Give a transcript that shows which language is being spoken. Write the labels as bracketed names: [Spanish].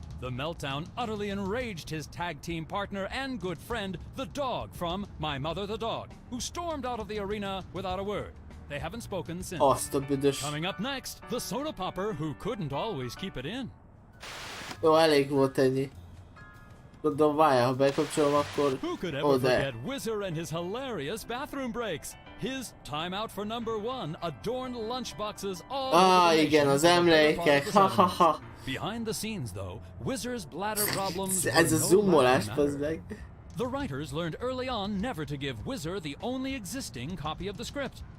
[English] The meltdown utterly enraged his tag team partner and good friend, the Dog from My Mother the Dog, who stormed out of the arena without a word. They haven't spoken since. [Hungarian] Azt a büdös. [English] Coming up next, the soda popper who couldn't always keep it in. [Hungarian] Jó, elég volt ennyi. Gondolom, várjál, ha bekapcsolom, akkor... [English] Who could ever forget Whizzer and his hilarious bathroom breaks? His time out for number one adorned lunchboxes all over the [Hungarian] igen, az emlékek. Ha, ha, ha. [English] Behind the scenes, though, Whizzer's bladder problems [Hungarian] Ez a zoomolás, bazd meg. [English] The writers learned early on never to give Whizzer the only existing copy of the script.